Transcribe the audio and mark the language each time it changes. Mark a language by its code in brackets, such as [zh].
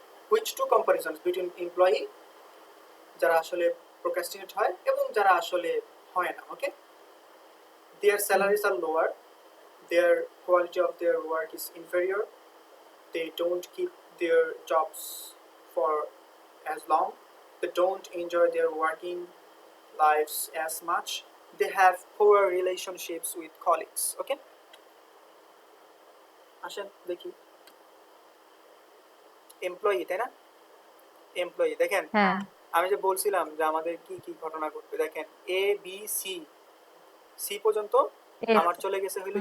[en] which two comparisons between employee, [bn] যারা আসলে procrastinate হয় এবং যারা আসলে হয় না। [en] Okay, their salaries are lower, their quality of their work is inferior, they don't keep their jobs for as long, they don't enjoy their working lives as much, they have poor relationships with colleagues. [bn] Okay, আসেন দেখি, employee, তাই না? Employee দেখেন, হ্যাঁ। আমি যে বলছিলাম যে আমাদের কি কি ঘটনা ঘটবে, দেখেন এ বি সি, সি পর্যন্ত এফ। আমার চলে গেছে হইলো